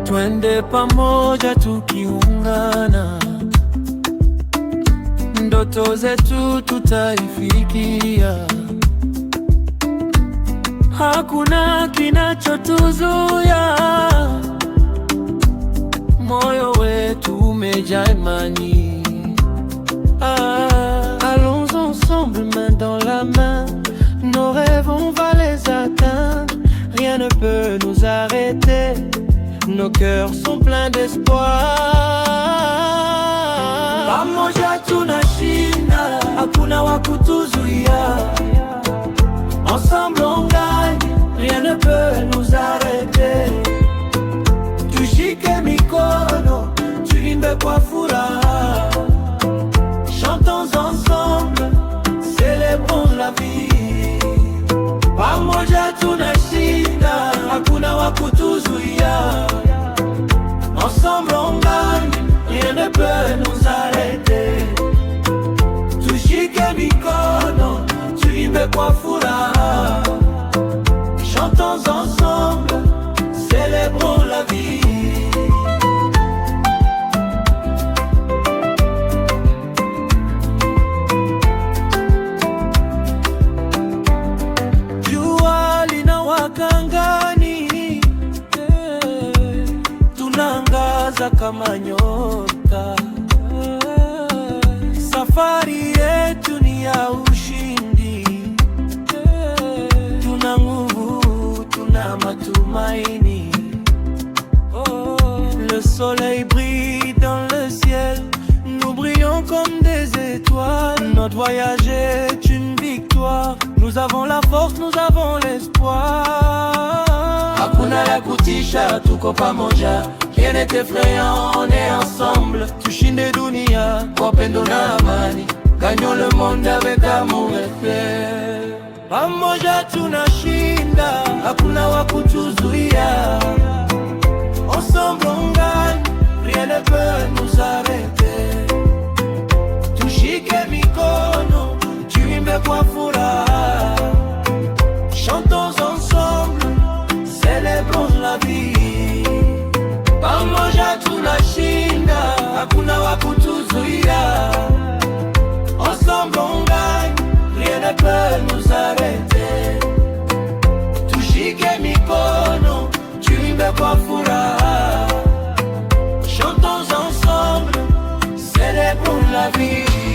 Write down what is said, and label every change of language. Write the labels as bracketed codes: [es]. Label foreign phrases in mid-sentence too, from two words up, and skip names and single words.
[sw] twende pamoja tukiungana, ndoto zetu tutaifikia. Hakuna kinachotuzuia, moyo wetu umejaa imani. [fr] Allons ensemble, main dans la main, nos rêves on va les atteindre. Rien ne peut nous arrêter, nos cœurs sont pleins d'espoir. [sw] Pamoja tunashinda, hakuna wa kutuzuia. [fr] Ensemble on gagne, rien ne peut nous arrêter. [sw] Tushike mikono, tuimbe kwa furaha. [fr] Chantons ensemble, célébrons la vie. [sw] Pamoja tunashinda, hakuna wa kutuzuia. [fr] Ensemble on gagne, rien ne peut nous arrêter. [sw] Tushike mikono, tuimbe kwa furaha. [fr] Chantons ensemble, célébrons la vie. [sw] Jua linawaka angani, tunangaza kama nyota. Safari yetu ni ya ushindi, tuna nguvu, tuna matumaini. [fr] Le soleil brille dans le ciel, nous brillons comme des étoiles. Notre voyage est une victoire, nous avons la force, nous avons l'espoir. [sw] Hakuna la kutisha, tuko pamoja, [fr] rien n'est effrayant, on est ensemble. [sw] Tushinde dunia kwa upendo na amani, [fr] gagnons le monde avec amour et paix. [sw] Pamoja tunashinda, hakuna wa kutuzuia. [fr] Ensemble on gagne, rien ne peut nous arrêter. [sw] Tushike mikono, tuimbe kwa furaha. [fr] Chantons ensemble, célébrons la vie. [sw] Pamoja tunashinda, hakuna wa kutuzuia. [fr] Ensemble on gagne, rien ne peut nous arrêter. [sw] Tushike mikono, tuimbe kwa furaha. [fr] Chantons ensemble, célébrons la vie.